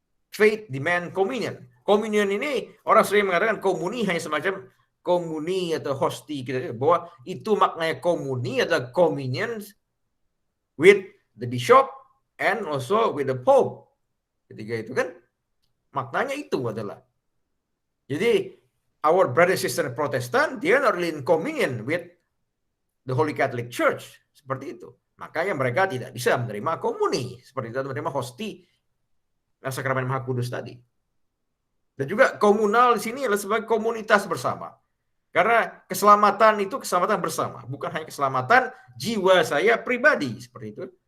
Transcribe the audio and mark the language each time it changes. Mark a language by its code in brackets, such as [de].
[en] Faith demand communion. [id] Communion ini orang sering mengatakan komuni hanya semacam komuni atau hosti gitu, bahwa itu maknanya komuni adalah [en] communion with the bishop and also with the pope. [id] Ketika itu kan maknanya itu adalah. Jadi [en] our brother sister Protestant, they are not really in communion with the Holy Catholic Church. [id] Seperti itu. Makanya mereka tidak bisa menerima komuni. Seperti itu, menerima hosti sakramen Maha Kudus tadi. Dan juga komunal di sini adalah sebagai komunitas bersama. Karena keselamatan itu keselamatan bersama. Bukan hanya keselamatan jiwa saya pribadi. Seperti itu.